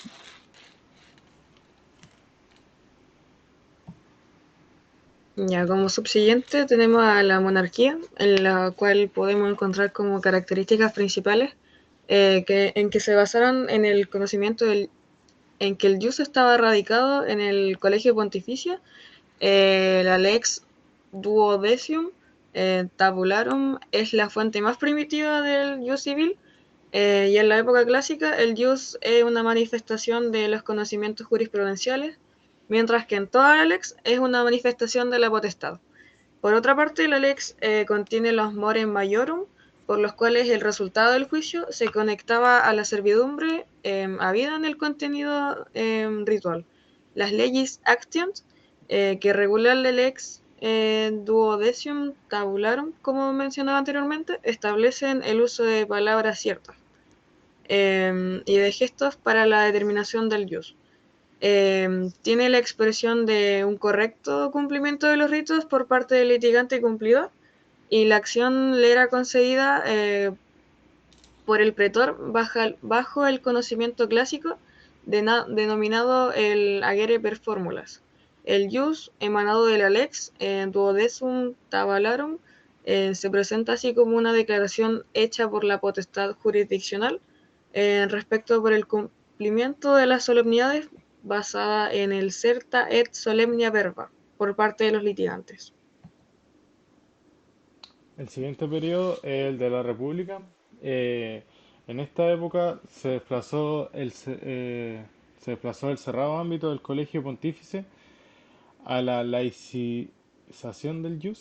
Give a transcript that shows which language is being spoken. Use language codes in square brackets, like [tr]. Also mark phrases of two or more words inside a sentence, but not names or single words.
[es] Ya, como subsiguiente tenemos a la monarquía, en la cual podemos encontrar como características principales en que se basaron en el conocimiento en que el jus estaba radicado en el colegio pontificio, la [la] lex duodecium tabularum [es] es la fuente más primitiva del jus civil, y en la época clásica el jus es una manifestación de los conocimientos jurisprudenciales, mientras que en toda la lex es una manifestación de la potestad. Por otra parte, la lex contiene los [la] mores majorum, [es] por los cuales el resultado del juicio se conectaba a la servidumbre habida en el contenido ritual. Las leyes actions, que regulan la [la] lex duodecium tabularum, [es] como mencionaba anteriormente, establecen el uso de palabras ciertas y de gestos para la determinación del jus. Tiene la expresión de un correcto cumplimiento de los ritos por parte del litigante cumplidor, y la acción le era concedida por el pretor bajo el conocimiento clásico denominado el [la] agere per formulas. [es] El jus emanado de la [la] lex duodecum tabularum [es] se presenta así como una declaración hecha por la potestad jurisdiccional respecto por el cumplimiento de las solemnidades basada en el [la] certa et solemnia verba [es] por parte de los litigantes. El siguiente periodo es el de la República. Eh, en esta época se desplazó el cerrado ámbito del colegio pontífice a la laicización del jus.